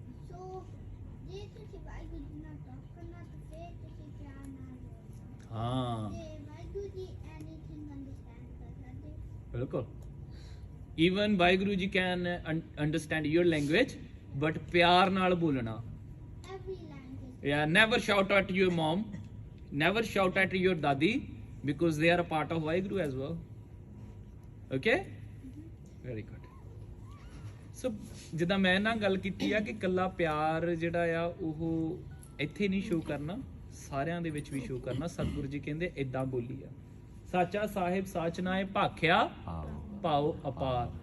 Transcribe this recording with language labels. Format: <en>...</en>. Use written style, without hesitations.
<pa>So ਜੇ ਤੁਸੀਂ ਵਾਹਿਗੁਰੂ ਜੀ ਨਾਲ talk ਕਰਨਾ ਤਾਂ ਫਿਰ ਤੁਸੀਂ ਪਿਆਰ ਨਾਲ ਬੋਲਣਾ। हाँ ਤੇ ਵਾਹਿਗੁਰੂ ਜੀ anything understand ਕਰ ਸਕਦੇ। बिल्कुल।</pa> <en>Even Vaheguru Ji can understand your language, but</en> <pa>प्यार नाल बोलना।</pa> <en>Every language. Yeah, never shout at your mom, never shout at your dadi, because they are a part of Vaheguru as well. Okay? Very good.</en> <pa>So ਜਿੱਦਾਂ ਮੈਂ ਨਾਲ ਗੱਲ ਕੀਤੀ ਆ ਕਿ ਕੱਲਾ ਪਿਆਰ ਜਿਹੜਾ ਆ ਉਹ ਇੱਥੇ ਨਹੀਂ ਸ਼ੋ ਕਰਨਾ, ਸਾਰਿਆਂ ਦੇ ਵਿੱਚ ਵੀ ਸ਼ੋ ਕਰਨਾ। ਸਤਿਗੁਰੂ ਜੀ ਕਹਿੰਦੇ ਇਦਾਂ ਬੋਲੀ ਆ, ਸਾਚਾ ਸਾਹਿਬ ਸਾਚ ਨਾਏ ਭਾਖਿਆ ਭਾਉ ਅਪਾਰ।</pa>